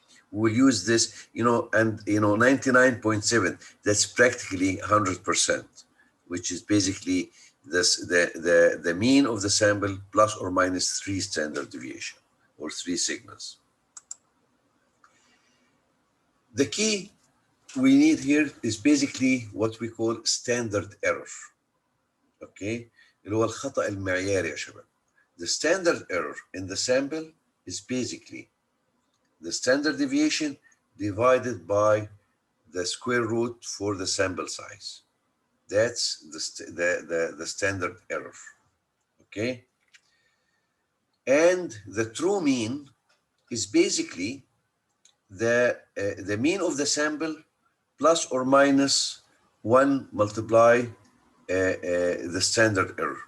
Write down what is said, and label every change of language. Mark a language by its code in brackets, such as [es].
[en] We'll use this, you know, and, you know, 99.7, that's practically 100%, which is basically this, the mean of the sample plus or minus 3 standard deviation or 3 sigmas. The key we need here is basically what we call standard error. [ar] Okay, اللي هو الخطأ المعياري يا شباب. [en] The standard error in the sample is basically the standard deviation divided by the square root for the sample size. That's the standard error. Okay, and the true mean is basically the mean of the sample plus or minus 1 multiply the standard error.